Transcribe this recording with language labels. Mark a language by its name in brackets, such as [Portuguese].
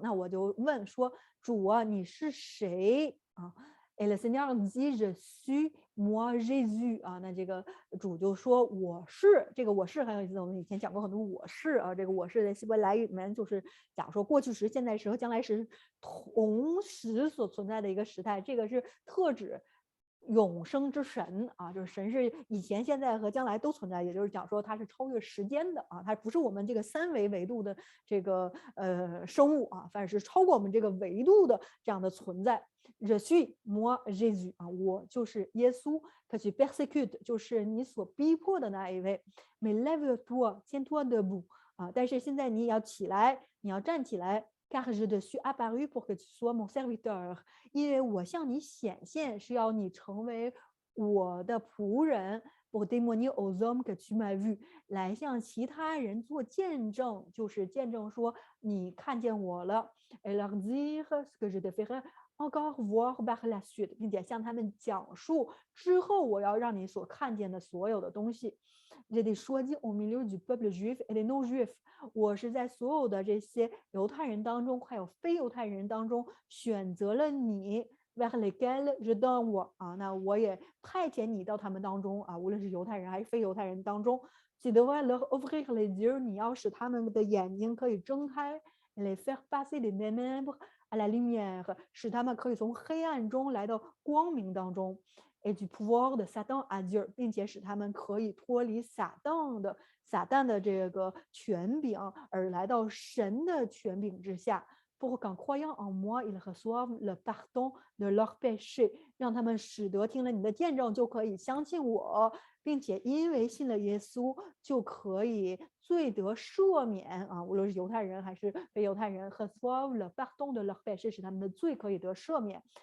[Chinese] 那我就问说主你是谁 [French] Et le Seigneur dit je suis moi Jésus [Chinese] 那这个主就说我是，这个我是很有意思，我们以前讲过很多我是这个我是在希伯来语里面就是讲说过去时、现在时和将来时同时所存在的一个时态，这个是特指永生之神就是神是以前现在和将来都存在，也就是讲说它是超越时间的它不是我们这个三维维度的这个生物反而是超过我们这个维度的这样的存在。 [French] Je suis moi Jésus [Chinese] 我就是耶稣。 [French] que tu persécutes [Chinese] 就是你所逼迫的那一位。 [French] Mais lève-toi, tiens-toi debout [Chinese] 但是现在你要起来，你要站起来。 [French] car je te suis apparu pour que tu sois mon serviteur， [Chinese] 因为我向你显现是要你成为我的仆人。 [French] pour témoigner aux hommes que tu m'as vu， [Chinese] 来向其他人做见证，就是见证说你看见我了。 [French] et leur dire ce que je te ferai encore voir par la suite， [Chinese] 并且向他们讲述之后我要让你所看见的所有的东西。 [French] Je t'ai choisi au milieu du peuple juif et des non-juifs， [Chinese] 我是在所有的这些犹太人当中还有非犹太人当中选择了你。 [French] vers lesquels je t'envoie [Chinese] 那我也派遣你到他们当中无论是犹太人还是非犹太人当中。 [French] Tu devrais leur ouvrir les yeux， [Chinese] 你要使他们的眼睛可以睁开。 [French] les faire passer des ténèbres à la lumière， [Chinese] 使他们可以从黑暗中来到光明当中。 [French] et du pouvoir de Satan à Dieu， [Chinese] 并且使他们可以脱离撒旦的这个权柄，而来到神的权柄之下。 [French] pour qu'en croyant en moi, ils reçoivent le pardon de leurs péchés， [Chinese] 让他们使得听了你的见证就可以相信我，并且因为信了耶稣就可以罪得赦免无论是犹太人还是非犹太人 [French] reçoivent le pardon de leurs péchés， [Chinese] 使他们的罪可以得赦免。